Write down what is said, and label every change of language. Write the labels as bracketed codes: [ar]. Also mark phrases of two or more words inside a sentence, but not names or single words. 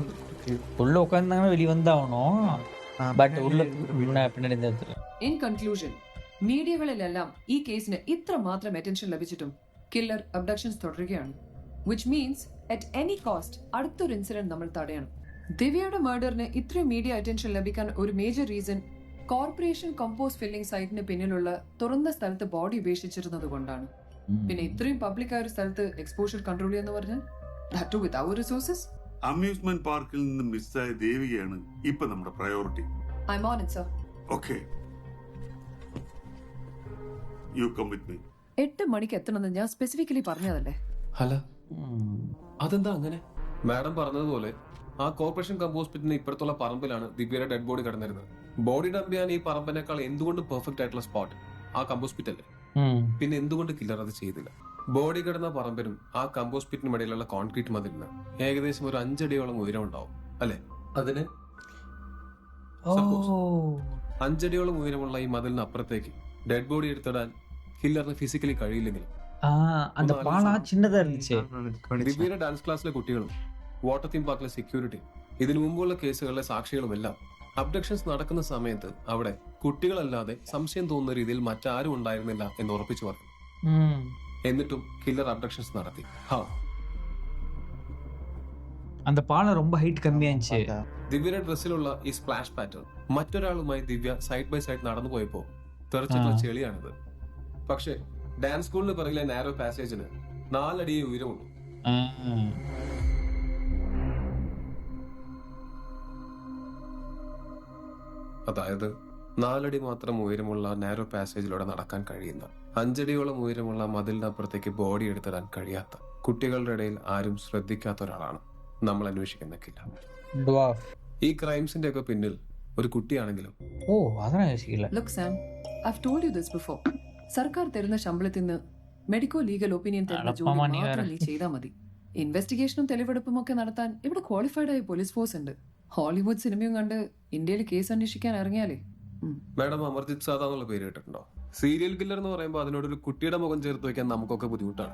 [ta] உள்ள உட்காந்தாங்கன்னா வெளியே வந்தாகணும். [ml] ബട്ട് ഉള്ള പിന്നീട് [en] in conclusion, [ml] മീഡിയകളിലെല്ലാം ഈ കേസിന് ഇത്ര മാത്രം അറ്റൻഷൻ ലഭിച്ചിട്ടും [en] killer abductions [ml] തുടരുകയാണ്. [en] which means at any cost [ml] അടുത്തൊരു ഇൻസിഡന്റ് നമ്മൾ തടയണം. ദിവ്യയുടെ മർഡറിന് ഇത്രയും [en] media attention [ml] ലഭിക്കാൻ ഒരു [en] major reason corporation compost filling [ml] സൈറ്റിന് പിന്നിലുള്ള തുറന്ന സ്ഥലത്ത് ബോഡി ഉപേക്ഷിച്ചിരുന്നത് കൊണ്ടാണ്. പിന്നെ ഇത്രയും പബ്ലിക് ആയ ഒരു സ്ഥലത്ത് [en] exposure control [ml] ചെയ്യാന്ന് പറഞ്ഞാൽ [en] that too without resources. [ml] അമ്യൂസ്മെന്റ് പാർക്കിൽ നിന്ന് മിസ്സായ ദേവികയാണ് ഇപ്പൊ നമ്മുടെ പ്രയോറിറ്റി. [en] I'm on it, sir. Okay. You come with me. [ml] 8 മണിക്ക് എത്തണമെന്ന് ഞാൻ സ്പെസിഫിക്കലി പറഞ്ഞതല്ലേ? അല്ല, അതെന്താ അങ്ങനെ? മാഡം പറഞ്ഞതുപോലെ ആ [en] corporation compost [ml] പിറ്റിന് ഇപ്പുറത്തുള്ള പറമ്പിലാണ് ദിവ്യയുടെ [en] dead body [ml] കിടന്നിരുന്നത്. [en] body dump [ml] ചെയ്യാൻ ഈ പറമ്പിനേക്കാൾ എന്തുകൊണ്ട് പെർഫെക്റ്റ് ആയിട്ടുള്ള സ്പോട്ട് ആ [en] compost pit [ml] അല്ലേ? പിന്നെ എന്തുകൊണ്ട് കില്ലർ അത് ചെയ്തില്ല? ബോഡി കിടന്ന പറമ്പിനും ആ കമ്പോസ്റ്റ് പിറ്റിനും ഇടയിലുള്ള കോൺക്രീറ്റ് മതിലിന് ഏകദേശം ഒരു 5 അടിയോളം ഉയരം ഉണ്ടാവും അല്ലെ? അതിന് 5 അടിയോളം ഉയരമുള്ള ഈ മതിലിന് അപ്പുറത്തേക്ക് [en] dead body [ml] എടുത്തിടാൻ കില്ലറിന് ഫിസിക്കലി കഴിയില്ലെങ്കിൽ [ta] அந்த பாலா சின்னதா இருந்துச்சு. [ml] ദിവ്യയുടെ ഡാൻസ് ക്ലാസ്സിലെ കുട്ടികളും [en] water theme [ml] പാർക്കിലെ സെക്യൂരിറ്റി ഇതിനു മുമ്പുള്ള കേസുകളിലെ സാക്ഷികളുമെല്ലാം അബ്ഡക്ഷൻസ് നടക്കുന്ന സമയത്ത് അവിടെ കുട്ടികളല്ലാതെ സംശയം തോന്നുന്ന രീതിയിൽ മറ്റാരും ഉണ്ടായിരുന്നില്ല എന്ന് ഉറപ്പിച്ചു പറഞ്ഞു. എന്നിട്ടും കില്ലർ അബ്ഡക്ഷൻസ് നടത്തി. [ta] அந்த பாலம் ரொம்ப ஹைட் கம்மியா இருந்துச்சு. [ml] ദിവ്യയുടെ ഡ്രസ്സിലുള്ള ഈ [en] splash pattern [ml] മറ്റൊരാളുമായി ദിവ്യ [en] side by side [ml] നടന്നു പോയപ്പോ തെറിച്ചിട്ടുള്ള ചെളിയാണിത്. പക്ഷെ ഡാൻസ് സ്കൂളിന് പിറകിലെ നാരോ പാസേജിന് 4 അടിയേ ഉയരമുള്ളൂ. അതായത് 4 അടി മാത്രം ഉയരമുള്ള നാരോ പാസേജിലൂടെ നടക്കാൻ കഴിയുന്ന 5 അടിയോളം ഉയരമുള്ള മതിലിനപ്പുറത്തേക്ക് ബോഡി എടുത്തിടാൻ കഴിയാത്ത കുട്ടികളുടെ ഇടയിൽ ആരും ശ്രദ്ധിക്കാത്ത ഒരാളാണ് നമ്മൾ അന്വേഷിക്കുന്ന കില്ലർ. ഈ ക്രൈംസിന്റെ ഒക്കെ പിന്നിൽ ഒരു കുട്ടിയാണെങ്കിലും [en] Look, Sam, I've told you this before. [ml] സർക്കാർ തരുന്ന ശമ്പളത്തിൽ നിന്ന് [en] medico legal opinion [ml] തരുന്ന ജോലി മാത്രം നീ ചെയ്താൽ മതി. ഇൻവെസ്റ്റിഗേഷനും തെളിവെടുപ്പും ഒക്കെ നടത്താൻ ഇവിടെ ക്വാളിഫൈഡ് ആയ [en] police force [ml] ഉണ്ട്. ഹോളിവുഡ് സിനിമയും കണ്ട് ഇന്ത്യയിൽ കേസ് അന്വേഷിക്കാൻ ഇറങ്ങിയാലേ. മാഡം അമർജിത് സാദ എന്നുള്ള പേര് കേട്ടിട്ടുണ്ടോ? [en] serial killer [ml] എന്ന് പറയുമ്പോൾ അതിനോടൊരു കുട്ടിയുടെ മുഖം ചേർത്ത് വെക്കാൻ നമുക്കൊക്കെ ബുദ്ധിമുട്ടാണ്.